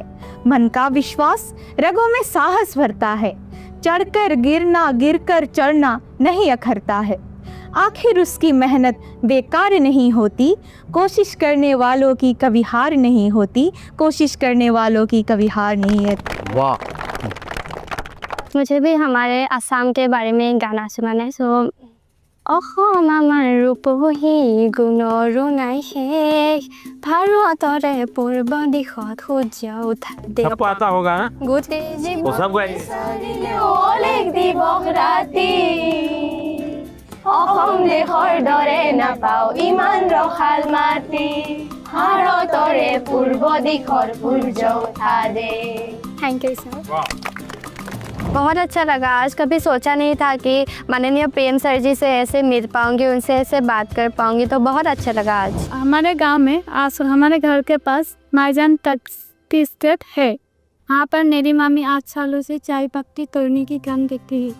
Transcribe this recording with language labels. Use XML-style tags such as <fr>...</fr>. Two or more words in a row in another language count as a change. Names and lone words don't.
<hi>मन का विश्वास रगों में साहस भरता है, चढ़कर गिरना गिरकर चढ़ना नहीं अखरता है। आखिर उसकी मेहनत बेकार नहीं होती, कोशिश करने वालों की कभी हार नहीं होती, कोशिश करने वालों की कभी हार नहीं है। वाह, मुझे भी हमारे असम के बारे में गाना सुनाना है।</hi> <as>सो অসম আমাৰ ৰূপহী গুণৰো নাই শেষ, ভাৰতৰে পূৰ্ব দিশত সূৰ্য উঠা দেশ।</as> <hi>सबको आता होगा ना?</hi> <as>গোটেই</as> <hi>वो सब गए।</hi> <as>অলেখ দিৱস ৰাতি, অসম দেশৰ দৰে নাপাওঁ ইমান ৰসাল মাটি, ভাৰতৰে পূৰ্ব দিশৰ সূৰ্য উঠা দেশ।</as> <en>thank you sir.</en> <hi>बहुत अच्छा लगा। आज कभी सोचा नहीं था कि माननीय प्रेम सर जी से ऐसे मिल पाऊंगी, उनसे ऐसे बात कर पाऊंगी, तो बहुत अच्छा लगा आज। हमारे गांव में आज हमारे घर के पास माईजान टी स्टेट है। वहाँ पर मेरी मामी 8 सालों से चाय पत्ती तोड़ने की काम देखती है।</hi>